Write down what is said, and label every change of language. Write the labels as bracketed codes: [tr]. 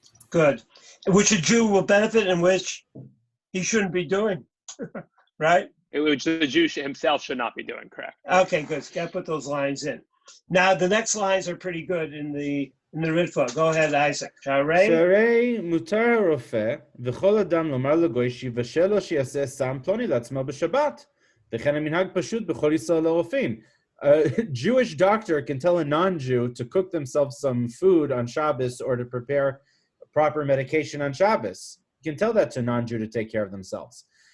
[en] Good. Which a Jew will benefit and which he shouldn't be doing, right? Which the Jew himself should not be doing, correct. Okay, good. Got to put those lines in. Now, the next lines are pretty good in the Ritvah. Go ahead, Isaac. [he] שהרי מותר הרופא וכל אדם לומר לגוי שיבשל לו שיעשה סם פלוני לעצמו בשבת. וכן המנהג פשוט בכל ישראל לרופאים. [en] A Jewish doctor can tell a non-Jew to cook themselves some food on Shabbos or to prepare proper medication on Shabbos. You can tell that to a non-Jew to take care of themselves.